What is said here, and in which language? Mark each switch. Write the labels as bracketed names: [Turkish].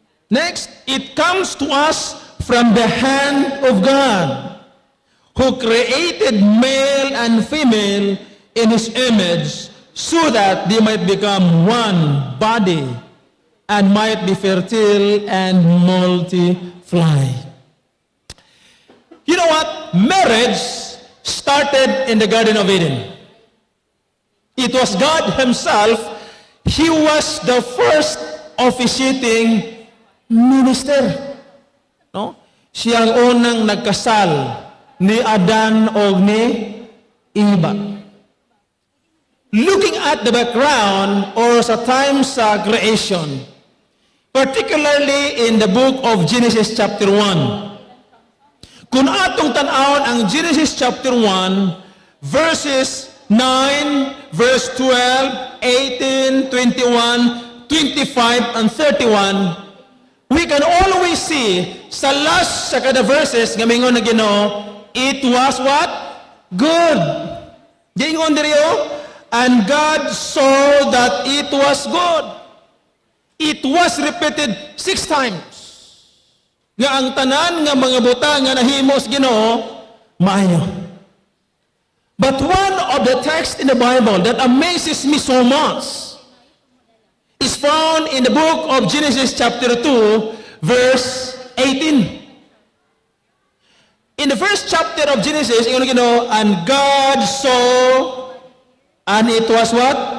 [English] Next, it comes to us from the hand of God, who created male and female in His image so that they might become one body and might be fertile and multiply. You know what? Marriage started in the Garden of Eden. It was God Himself. He was the first officiating minister. No? [Cebuano] Siya ang unang nagkasal ni Adan o ni Eva. [English] Looking at the background or sa time sa creation, particularly in the book of Genesis chapter 1, [Cebuano] kung atong tanawon ang [English] Genesis chapter 1, verses 9, verse 12, 18, 21, 25, and 31, we can always see [Cebuano] sa last sa kada verses nga mingon na Ginoo, [English] it was what? Good. [Cebuano] Gingon diriyo, [English] and God saw that it was good. It was repeated 6 times. [Cebuano] Nga ang tanan nga mga butang nga nahimos Ginoo, maayo. [English] But one of the texts in the Bible that amazes me so much is found in the book of Genesis chapter 2, verse 18. In the first chapter of Genesis, and God saw, and it was what?